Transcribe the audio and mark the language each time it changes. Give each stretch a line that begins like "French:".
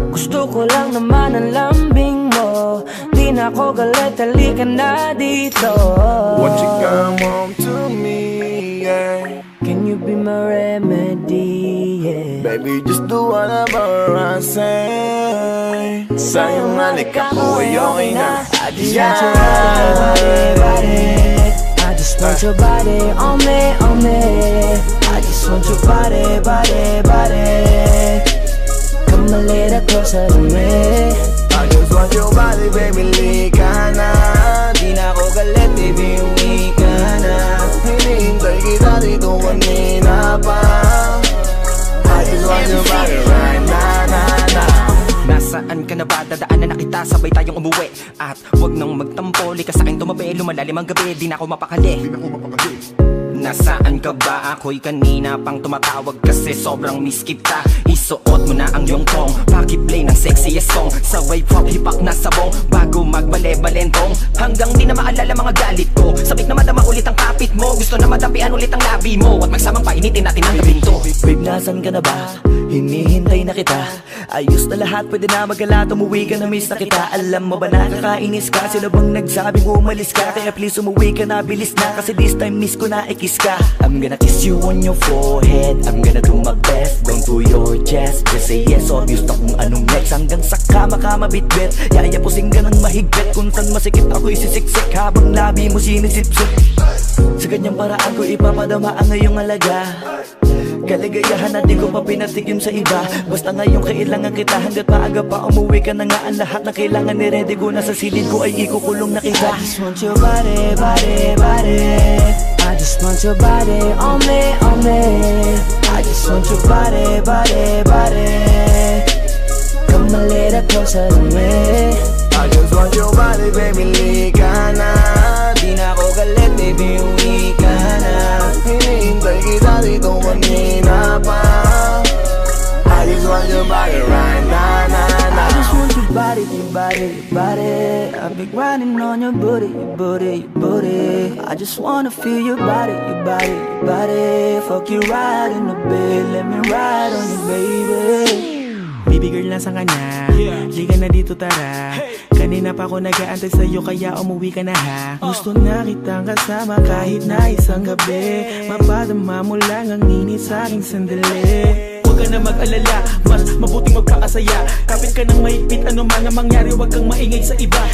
Filipino: Gusto ko lang naman ang lambing mo. Di na ako galit, halika na dito.
English: Won't you come home to me, yeah. Can you be my remedy, yeah. Baby, just do whatever I say.
Filipino: Sa'yong halika ko ay okay na.
English: I just want your body, body. I just want your body on me, on me. I just want your body, body, body. Come a little closer to me. I just want your body, baby,
Filipino: lika na. Di na ako galit, baby, uwi ka na. Hinihintay kita dito kanina pa.
English: I just want your body right now, nah.
Filipino: Nasaan ka na ba? Dadaanan na kita, sabay tayong umuwi. At wag nang magtampo, lika sa'kin tumabi. Lumalalim ang gabi, di na ako mapakali. nasaan ka ba? Ako'y kanina pang tumatawag kasi sobrang miss kita. Isuot mo na ang iyong tong, pakiplay ng sexiest song. Sabay pop hipak na sabong, bago magbale-balentong. Hanggang di na maalala mga galit ko, sabik na madama ulit ang kapit mo. Gusto na madampian ulit ang labi mo, at magsamang painitin natin ang gabing to. Babe, nasan ka na ba? Hinihintay na kita. Ayos na lahat, pwede na magala. Umuwi ka na, miss na kita. Alam mo ba nakakainis ka? Sino bang nagsabing umalis ka? Kaya please umuwi ka na, bilis na. Kasi
English: this time
Filipino: miss ko na i-kiss ka.
English: I'm gonna kiss you on your forehead. I'm gonna do my best, down to your chest. Just say yes, obvious
Filipino: na kung anong
English: next.
Filipino: Hanggang sa kama ka mabitbit, yayapusing ka ng mahigpit. Kung saan masikip ako'y sisiksik, habang labi mo sinisipsip. Sa ganyang paraan ko ipapadama ang ngayong alaga. Kaligayahan na di ko pa pinatigim sa iba. Basta ngayon kailangan kita, hanggat maaga pa umuwi ka na nga. Ang lahat na kailangan ni-ready ko na sa silid ko ay ikukulong na kita.
English: I just want your body, body, body. I just want your body on me, on me. I just want your body, body, body. Come a little closer to me. I just want your body, baby,
Filipino: lika na. Di na ako galit, baby, uwi ka na. Hinihintay kita dito kanina pa.
English: I just want your body right now, na, na. I just want your body, your body, your body. I've been grinding on your booty, your booty, your booty. I just wanna feel your body, your body, your body. Fuck you right in the bed, let me ride on you, baby.
Filipino: Baby girl, nasan ka na? Liga na dito, tara. Kanina pa ako nag-aantay sa'yo, kaya umuwi ka na ha. Gusto na kitang kasama kahit na isang gabi. Mapadama mo lang ang init sa'king sandali. Huwag ka na mag-alala, mas mabuting magpakasaya. Kapit ka ng mahigpit, ano man ang mangyari, huwag kang maingay sa iba.